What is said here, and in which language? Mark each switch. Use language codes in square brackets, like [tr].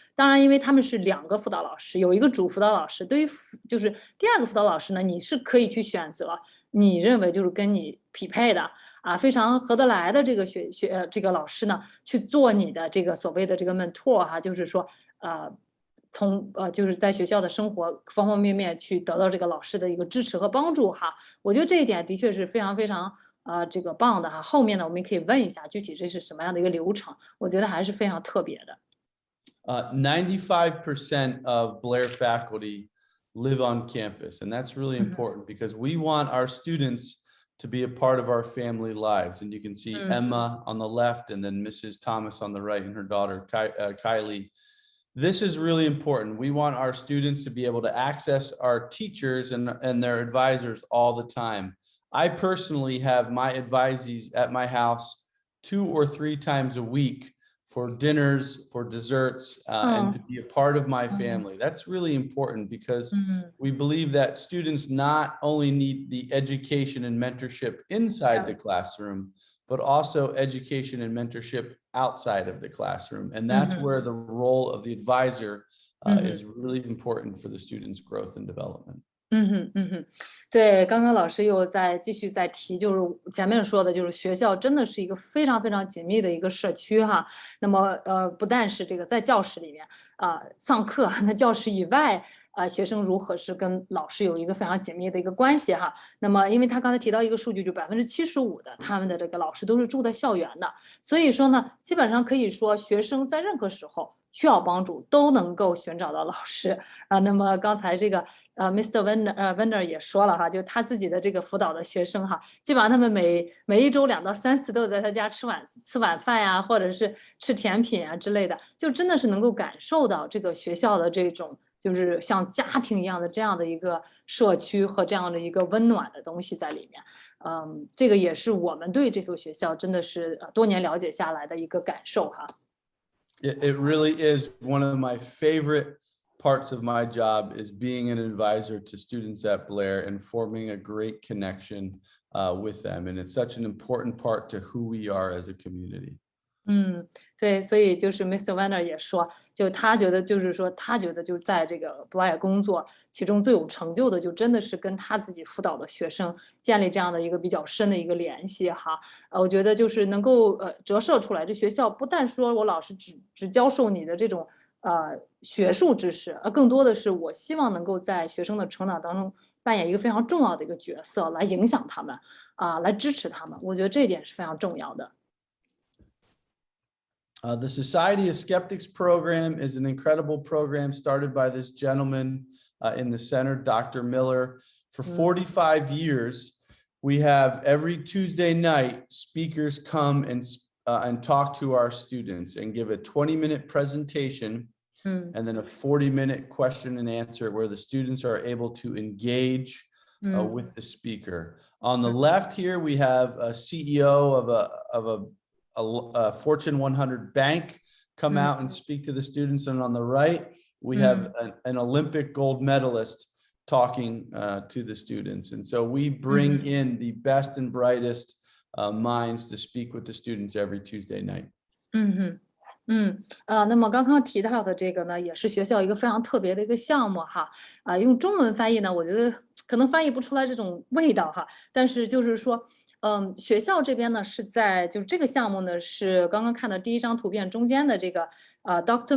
[zh] 当然，因为他们是2个辅导老师，有一个主辅导老师，对于就是第2个辅导老师呢，你是可以去选择你认为就是跟你匹配的非常合得来的这个这个老师呢，去做你的这个所谓的这个 mentor 哈，就是说从就是在学校的生活方方面面去得到这个老师的一个支持和帮助哈，我觉得这一点的确是非常非常这个棒的哈。后面呢，我们可以问一下具体这是什么样的一个流程，我觉得还是非常特别的。 [en] 95% of Blair faculty live on campus, and that's really important because we want our students to be a part of our family lives. And you can see Emma on the left and then Mrs. Thomas on the right and her daughter Kylie. This is really important. We want our students to be able to access our teachers and their advisors all the time. I personally have my advisees at my house 2 or 3 times a week for dinners, for desserts, and to be a part of my family. That's really important because we believe that students not only need the education and mentorship inside the classroom, but also education and mentorship outside of the classroom. And that's where the role of the advisor is really important for the student's growth and development. [zh] 对，刚刚老师又继续在提，就是前面说的，就是学校真的是一个非常非常紧密的一个社区哈。那么不但是这个在教室里面上课，那教室以外学生如何是跟老师有一个非常紧密的一个关系哈。那么因为他刚才提到一个数据，就75%的他们的这个老师都是住在校园的，所以说呢，基本上可以说学生在任何时候需要帮助都能够寻找到老师那么刚才这个Mr. Werner 也说了哈，就他自己的这个辅导的学生哈，基本上他们每1周2到3次都在他家吃晚饭呀，或者是吃甜品啊之类的，就真的是能够感受到这个学校的这种就是像家庭一样的这样的一个社区和这样的一个温暖的东西在里面。这个也是我们对这所学校真的是多年了解下来的一个感受哈。 [en] It really is one of my favorite parts of my job is being an advisor to students at Blair and forming a great connection with them. And it's such an important part to who we are as a community. [zh] 对，所以就是 Mr. Werner 也说，就他觉得就是说，他觉得就在这个 Blair 工作，其中最有成就的，就真的是跟他自己辅导的学生建立这样的一个比较深的一个联系哈。我觉得就是能够折射出来，这学校不但说我老师只教授你的这种学术知识，而更多的是我希望能够在学生的成长当中扮演一个非常重要的一个角色，来影响他们来支持他们。我觉得这一点是非常重要的。 [en] The Society of Skeptics program is an incredible program started by this gentleman in the center, Dr. Miller. For 45 years, we have every Tuesday night, speakers come and talk to our students and give a 20-minute presentation and then a 40-minute question and answer where the students are able to engage with the speaker. On the left here, we have a CEO of a Fortune 100 bank come out and speak to the students. And on the right, we have an Olympic gold medalist talking to the students. And so we bring in the best and brightest minds to speak with the students every Tuesday night. [zh] 那么刚刚提到的这个呢，也是学校一个非常特别的一个项目哈。用中文翻译呢，我觉得可能翻译不出来这种味道哈。但是就是说，学校这边呢是在就是这个项目呢是刚刚看的第一张图片中间的这个Dr.